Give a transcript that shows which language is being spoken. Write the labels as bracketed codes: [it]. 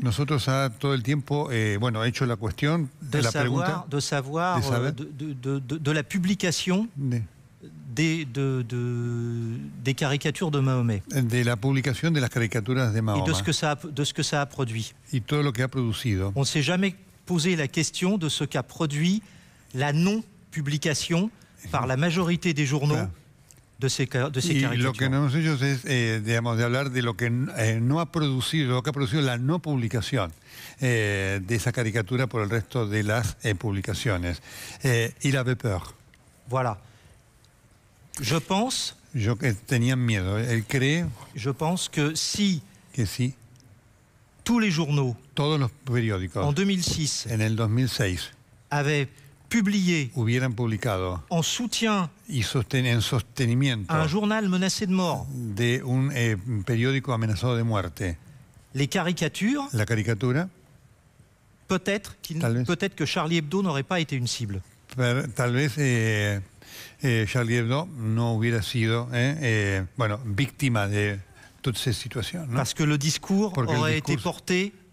[es] Nosotros todo el tiempo, hecho la cuestión, la pregunta. [fr] De savoir de la publication des caricatures de Mahomet. [es] De la publicación de las caricaturas de Mahoma. [fr] Et de ce que ça a produit. [es] Y todo lo que ha producido. [fr] On ne s'est jamais posé la question de ce qu'a produit la non-publication par la majorité des journaux de ces caricatures. [es] Y lo que no hemos hecho es, de hablar de lo que no ha producido, lo que ha producido la no publicación de esa caricatura por el resto de las publicaciones. [fr] Il avait peur. Voilà. Je pense... [es] Tenía miedo. Él cree... [fr] Je pense que si tous les journaux, [es] todos los periódicos, [fr] en 2006, [es] en el 2006, [fr] avaient publié, [es] hubieran publicado, [fr] en soutien, [es] en sostenimiento, [fr] un journal menacé de mort, [es] de un periódico amenazado de muerte, [fr] les caricatures, [es] la caricatura, [fr] peut-être que Charlie Hebdo n'aurait pas été une cible. [es] Tal vez Charlie Hebdo no hubiera sido víctima de toda esa situación, ¿no? [fr] Parce que le discours aurait été porté